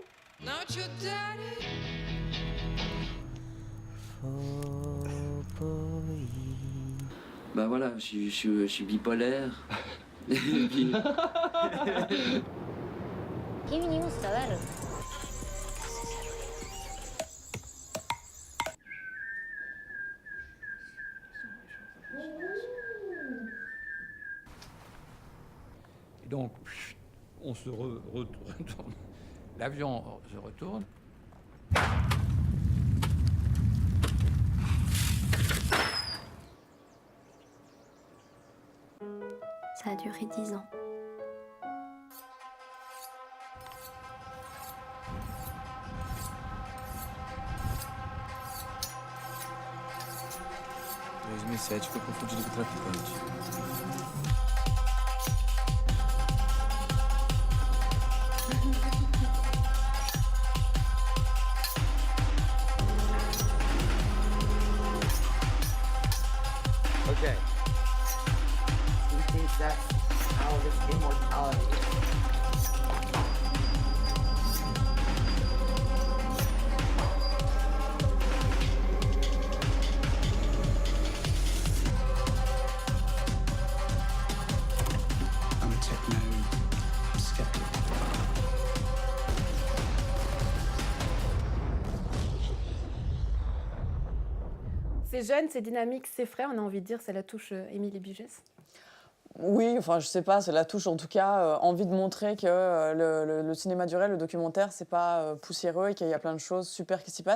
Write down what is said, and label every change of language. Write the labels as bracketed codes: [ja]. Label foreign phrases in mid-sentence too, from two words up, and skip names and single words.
[en] Not your daddy. [fr] Bah voilà, je suis bipolaire. Et puis, [ja] 君にも伝わる。 [fr] Et donc, on se retourne. L'avion se retourne. Ça a duré 10 ans. [pt] Em 2007 foi confundido com traficante. [en] Okay. He thinks that's how this immortality is. I'm a techno skeptic. [fr] C'est jeune, c'est dynamique, c'est frais. On a envie de dire, c'est la touche Émilie Bugès. Oui, enfin, je sais pas, c'est la touche en tout cas, envie de montrer que le cinéma du réel, le documentaire, c'est pas poussiéreux et qu'il y a plein de choses super qui s'y passent.